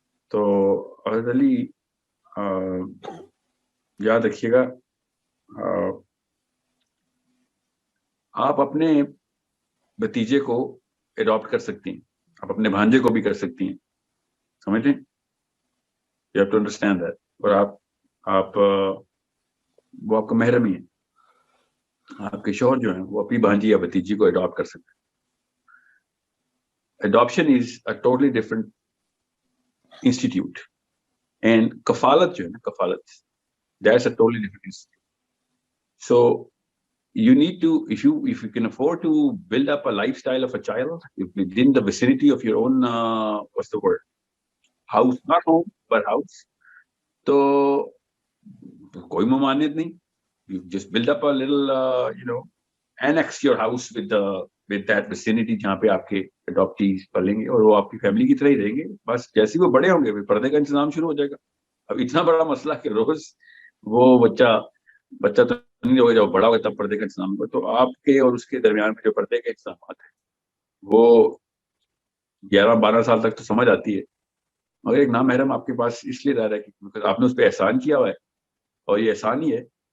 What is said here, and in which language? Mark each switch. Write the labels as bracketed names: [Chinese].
[Hindi] तो हज़रत अली, याद रखिएगा, आप अपने भतीजे को अडॉप्ट कर सकती हैं, आप अपने भांजे को भी कर सकती हैं, समझ लें। [English] You have to understand that. [Hindi] और आप वो आपका महरम ही है, आपके शौहर जो है वो अपनी भांजी या भतीजी को अडॉप्ट कर सकते हैं। [English] Adoption is a totally different institute, and kafalat [Hindi] jo hai na, [English] kafalat, that's a totally different institute. So you need to, if you can afford to build up a lifestyle of a child within the vicinity of your own what's the word, house, not home but house, [Hindi] तो कोई ममानियत नहीं, [English] you just build up a little annex your house with that vicinity [Hindi] जहाँ पे आपके अडॉप्टीज पलेंगे और वो आपकी family की तरह ही रहेंगे। बस जैसे वो बड़े होंगे पर्दे का इंतजाम शुरू हो जाएगा। अब इतना बड़ा मसला कि रोज वो बच्चा तो नहीं होगा, जब बड़ा होगा तब पर्दे का इंतजाम होगा। तो आपके और उसके दरमियान में जो पर्दे के इंतजाम है वो 11-12 साल तक तो समझ आती है, मगर एक नामहरम आपके पास इसलिए रह रहा है कि आपने उस पर एहसान किया हुआ है और ये एहसान ही है।